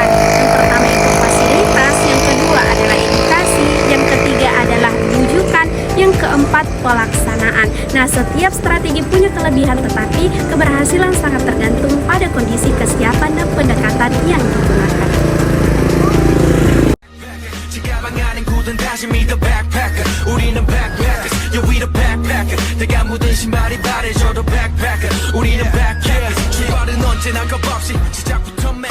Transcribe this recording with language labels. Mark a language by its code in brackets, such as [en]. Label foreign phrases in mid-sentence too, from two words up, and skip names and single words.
[id] Yang pertama itu fasilitas, yang kedua adalah edukasi, yang ketiga adalah rujukan, yang keempat pelaksanaan. Nah, setiap strategi punya kelebihan tetapi keberhasilan sangat tergantung pada kondisi kesiapan dan pendekatan yang digunakan. [ko] 다짐이 [en] the backpacker [ko] 우리는 [en] backpackers yeah we the backpacker [ko] 내가 묻은 신발이 바래져도 backpacker 우리는 backpackers 출발은 언제나 겁없이 시작부터